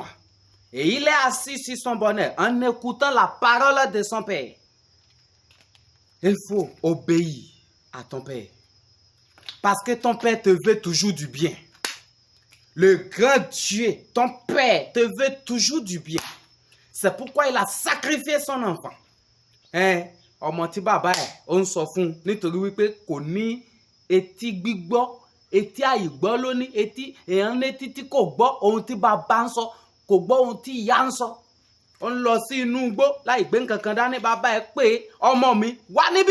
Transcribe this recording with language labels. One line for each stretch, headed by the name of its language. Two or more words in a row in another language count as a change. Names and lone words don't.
French: Et il est assis sur son bonheur en écoutant la parole de son père. Il faut obéir à ton père. Parce que ton père te veut toujours du bien. Le grand Dieu, ton père, te veut toujours du bien. C'est pourquoi il a sacrifié son enfant.
Yoruba: Ọmọ tí bàbá ẹ̀ ó ń sọ fún un nítorí wípé kò ní etí gbígbọ́, etí àìgbọ́ ló ní, etí èèyàn létí tí kò gbọ́ ohun tí bàbá ń sọ, kò gbọ́ ohun tí ìyá ń sọ. Ó ń lọ sí inú igbó láì gbé nǹkan kan dání, bàbá ẹ̀ pé ọmọ mi wá níbí.